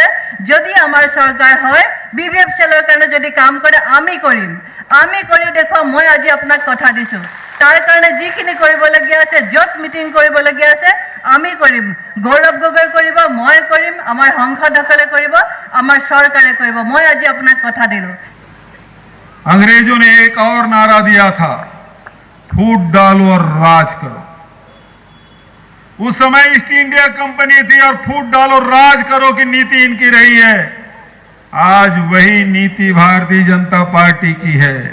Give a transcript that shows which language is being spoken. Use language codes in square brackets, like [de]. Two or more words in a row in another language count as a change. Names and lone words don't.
[as] যদি আমাৰ চৰকাৰ হয়, BVFCLৰ কাৰণে যদি কাম কৰে, আমি কৰি দেখুৱাম। মই আজি আপোনাক কথা দিছোঁ, তাৰ কাৰণে যিখিনি কৰিবলগীয়া আছে, য'ত মিটিং কৰিবলগীয়া আছে, আমি কৰিম। গৌৰৱ গগৈ কৰিব, মই কৰিম, আমাৰ সংসদসকলে কৰিব, আমাৰ চৰকাৰে কৰিব। মই আজি আপোনাক কথা দিলোঁ। [hi] अंग्रेजों ने एक और नारा दिया था, फूट डालो और राज करो। उस समय ईस्ट इंडिया कंपनी थी और फूट डालो राज करो की नीति इनकी रही है। आज वही नीति भारतीय जनता पार्टी की है।